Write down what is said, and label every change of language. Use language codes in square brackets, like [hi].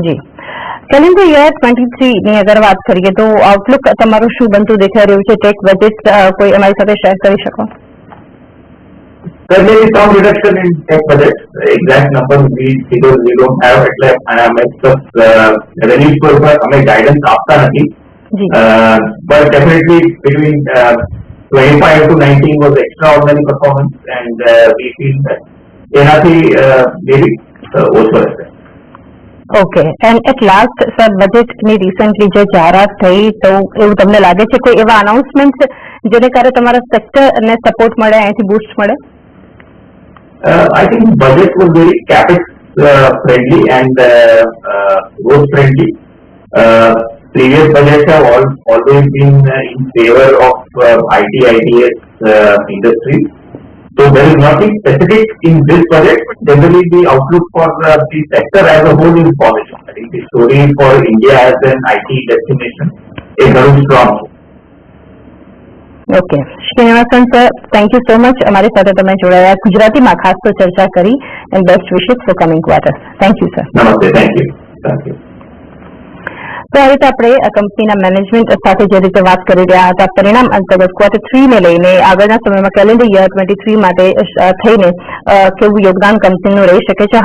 [gu] જી calendar year 23 ની અગર વાત કરીએ તો આઉટલુક તમારું શું બનતું દેખાઈ રહ્યું છે? ટેક બજેટ કોઈ અમારી સાથે શેર કરી શકો? [en] There may be some reduction in tech budget. Exact number we don't have [gu] એટલે [en] revenues [gu] પર અમે ગાઈડન્સ આપતા નથી, [en] but definitely between 25 to 19 was extraordinary performance and we feel that [gu] એનાથી [en] maybe [gu] ઓછો રહેશે. [en] okay, and at last sir, [gu] બજેટની recently જે જાહેરાત થઈ, તો એવું તમને લાગે છે કોઈ એવા અનાઉન્સમેન્ટ જેને કારણે તમારા સેક્ટરને સપોર્ટ મળે, અહીંથી બૂસ્ટ મળે? [en] I think budget was very capex friendly and growth friendly. Previous budgets have always been in favor of IT, ITS industry. So there is nothing specific in this budget. Generally, the outlook for the sector as a whole is positive. I think the story for India as an IT destination is very strong. [gu] Okay, Srinivasan sir, [en] thank you so much [gu] અમારી સાથે તમે જોડાયા, ગુજરાતીમાં ખાસ તો ચર્ચા કરી, [en] And best wishes for coming quarter. Thank you sir. નમસ્તે, thank you. Thank you. [gu] તો આ રીતે આપણે આ કંપનીના મેનેજમેન્ટ સાથે જે રીતે વાત કરી રહ્યા હતા, પરિણામ અંતર્ગત Q3 ને લઈને આગળના સમયમાં કેલેન્ડર યર 23 માટે થઈને કેવું યોગદાન કંપનીનું રહી શકે છે.